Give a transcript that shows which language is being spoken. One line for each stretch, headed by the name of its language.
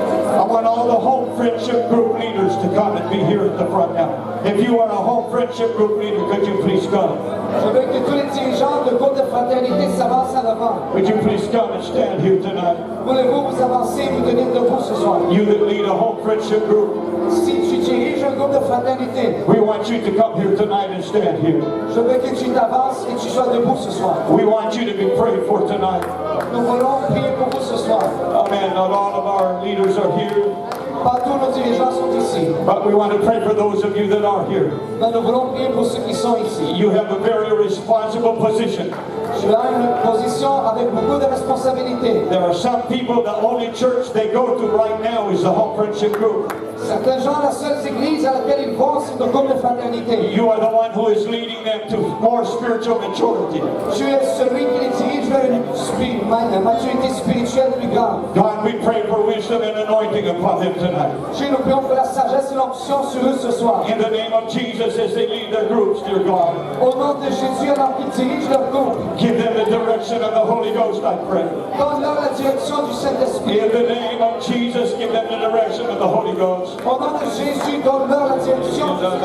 English: I want all the home friendship group leaders to come and be here at the front now. If you are a home friendship group leader, could you please come?
French: Je veux que tous les dirigeants de groupe de fraternité s'avancent en avant.
English: Would you please come and stand here tonight?
French: Voulez-vous vous avancer et vous tenir debout ce soir?
English: You that lead a home friendship group,
French: Si tu diriges un groupe de fraternité,
English: we want you to come here tonight and stand here.
French: je veux que tu t'avances et tu sois debout ce soir.
English: We want you to be prayed for tonight.
French: Nous voulons prier pour vous ce soir.
English: Amen. Not all of our leaders are here,
French: Pas tous nos dirigeants sont ici,
English: but we want to pray for those of you that are here.
French: mais nous voulons prier pour ceux qui sont ici.
English: You have a very responsible position.
French: Tu as une position avec beaucoup de responsabilités.
English: There are some people, the only church they go to right now is the Home Friendship Group.
French: Certains gens, la seule église à laquelle ils vont, c'est le groupe de fraternité.
English: You are the one who is leading them to more spiritual maturity.
French: Tu es celui qui les dirige vers une maturité spirituelle plus grande.
English: God, we pray for wisdom and anointing upon them tonight.
French: Dieu, nous prions pour la sagesse et l'onction sur eux ce soir.
English: In the name of Jesus, as they lead their groups, dear God,
French: Au nom de Jésus, alors qu'ils dirigent leur groupe,
English: give them the direction of the Holy Ghost, I pray.
French: donne-leur la direction du Saint-Esprit.
English: In the name of Jesus, give them the direction of the Holy Ghost.
French: Au nom de Jésus, donne-leur la direction du